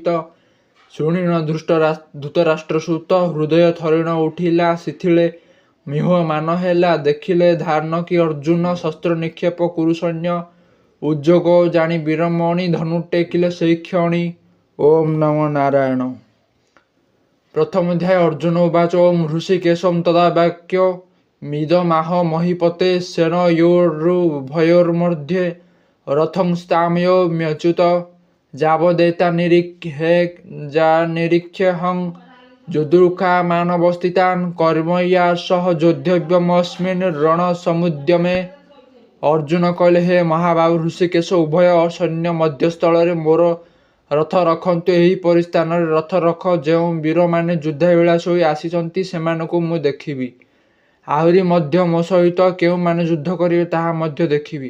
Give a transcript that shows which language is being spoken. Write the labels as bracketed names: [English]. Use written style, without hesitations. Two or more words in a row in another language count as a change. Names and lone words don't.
[Odia] ଶୁଣିନ ଧୃତରାଷ୍ଟ୍ରସୂତ ହୃଦୟ ଥରିଣ ଉଠିଲା। ଶିଥିଳେ ମିହମାନ ହେଲା। ଦେଖିଲେ ଧାର୍ଣ୍ଣକୀ ଅର୍ଜୁନ ଶସ୍ତ୍ର ନିକ୍ଷେପ କୁରୁ ସୈନ୍ୟ ଉଦ୍ଯୋଗ ଜାଣି ବୀରମଣି ଧନୁ ଟେକିଲେ ସେହି କ୍ଷଣି। [Sanskrit] ଓମ୍ ନମୋ ନାରାୟଣ। प्रथम अध्याय। अर्जुन उवाच ओम हृषिकेशं तदा वाक्य मिदमाह महीपते सेनयोरुभयोर्मध्ये रथं स्थामयो म्यच्युत যাবদেতা নিরীক্ষেহং যদুর্খা মানবস্থিতান কর্ময়া সহ যোদ্ধব্যমস্মিন রণ ସମୁଦ୍ୟମେ। [Odia] ଅର୍ଜୁନ କହିଲେ, ହେ ମହାବାହୁ ଋଷିକେଶ, ଉଭୟ ସୈନ୍ୟ ମଧ୍ୟସ୍ଥଳରେ ମୋର ରଥ ରଖନ୍ତୁ। ଏହିପରି ସ୍ଥାନରେ ରଥ ରଖ। ଯେଉଁ ବୀରମାନେ ଯୁଦ୍ଧାଭିଳାଷ ହୋଇ ଆସିଛନ୍ତି ସେମାନଙ୍କୁ ମୁଁ ଦେଖିବି। ଆହୁରି ମଧ୍ୟ ମୋ ସହିତ କେଉଁମାନେ ଯୁଦ୍ଧ କରିବେ ତାହା ମଧ୍ୟ ଦେଖିବି।